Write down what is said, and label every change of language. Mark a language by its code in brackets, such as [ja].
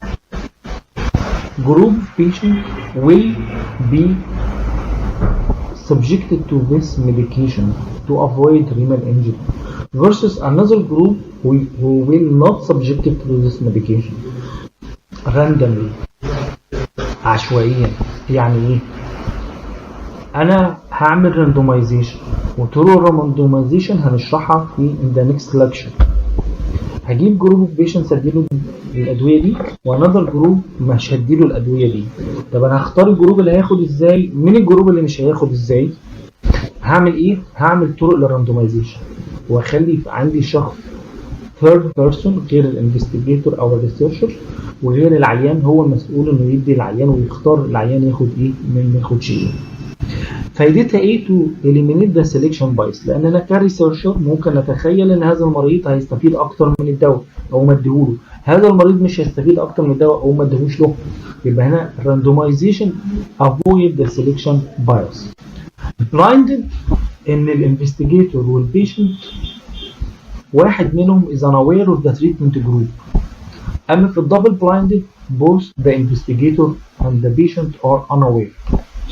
[en] Group of patients will be subjected to this medication to avoid renal injury, versus another group who will not subjected to this medication randomly, عشوائيا. [ar] يعني ايه؟ انا هعمل randomization، وطرق الrandomization هنشرحها في [en] the next lecture. [ar] هجيب [en] group of patients [ar] اديله الادويه دي، وانذر جروب مش هديله الادويه دي. طب انا هختار الجروب اللي هياخد ازاي من الجروب اللي مش هياخد ازاي؟ هعمل ايه؟ هعمل طرق للراندومايزيشن، واخلي عندي شخص [en] third person [ar] غير الانفستيجيتور او الريسيرشر وغير العيان، هو المسؤول انه يدي العيان ويختار العيان ياخد ايه ما ياخدش ايه. فايدتها ايه؟ تو [en] eliminate the selection bias، [ar] لان انا كريسيرشر ممكن اتخيل ان هذا المريض هيستفيد اكتر من الدواء او ما اديهوله، هذا المريض مش هيستفيد اكتر من الدواء او ما اديهوش له. يبقى هنا [en] randomization avoid the selection bias. blinded ان الانفستيجيتور والبيشنت [ar] واحد منهم [en] is unaware of the treatment group. [ar] اما في الدبل [en] blinded both the investigator and the patient are unaware.